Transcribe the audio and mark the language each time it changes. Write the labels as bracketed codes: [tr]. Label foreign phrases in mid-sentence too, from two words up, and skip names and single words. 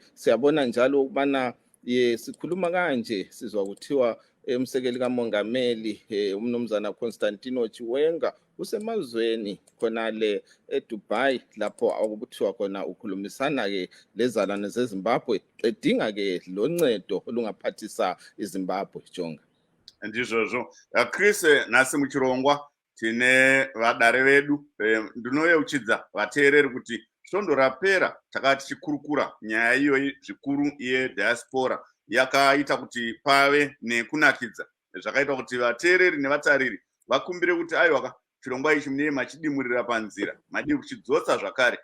[nd] Siyabona njalo ukubana sikhuluma kanje sizwa kuthiwa umsekeli kamongameli umnumzana Constantino Chiwenga usemazweni khonale eDubai lapho okuthiwa khona ukhulumisana ke lezalwane zeZimbabwe edinga ke loncedo olungaphathisa iZimbabwe. Jonga [sn] ndizvozvo. Chris, nhasi muchirongwa tine vadare vedu ndinoyeuchidza vateereri kuti svondo rapera takati chikurukura nyaya iyoyi zvikuru yediaspora yakaita kuti pave nekunakidza zvakaita kuti vateereri nevatariri vakumbire kuti aiwaka chirongwa ichi munee machidimurira panzira, madii kuchidzotsa zvakare.